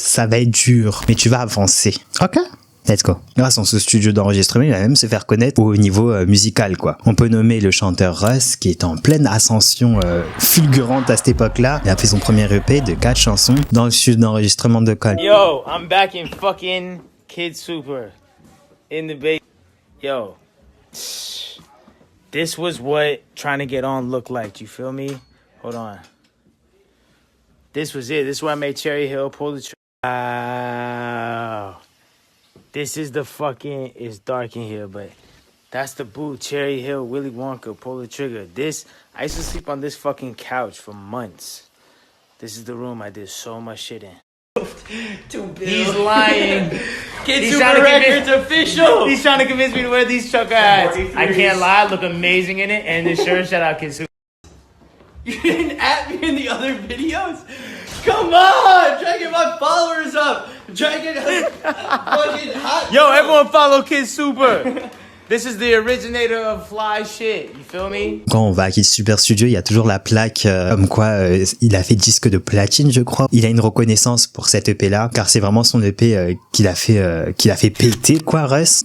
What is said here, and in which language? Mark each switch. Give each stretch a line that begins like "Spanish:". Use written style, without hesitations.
French: Ça va être dur, mais tu vas avancer. Ok?
English: Let's go.
French: Grâce à ce studio d'enregistrement, il va même se faire connaître au niveau musical, quoi. On peut nommer le chanteur Russ, qui est en pleine ascension fulgurante à cette époque-là. Il a fait son premier EP de 4 chansons dans le studio d'enregistrement de Cole.
English: Yo, I'm back in fucking Kid Super. In the base. Yo. This was what trying to get on looked like. You feel me? Hold on. This was it. This is where I made Cherry Hill pull the trigger. Wow. This is the fucking, it's dark in here, but that's the boot, Cherry Hill, Willy Wonka, pull the trigger. I used to sleep on this fucking couch for months. This is the room I did so much shit in. He's lying. Kid Super Records official. He's trying to convince me to wear these trucker hats. I can't lie, I look amazing in it, and this shirt, shout out Kid Super. You didn't at me in the other videos? Come on! Try to get my followers up! Try to get fucking hot. Yo, everyone follow Kid Super. This is the originator of fly shit. You feel me?
French: Quand on va à Kid Super Studio, il y a toujours la plaque comme quoi il a fait disque de platine, je crois. Il a une reconnaissance pour cette EP là, car c'est vraiment son EP qu'il a fait péter, quoi, Russ.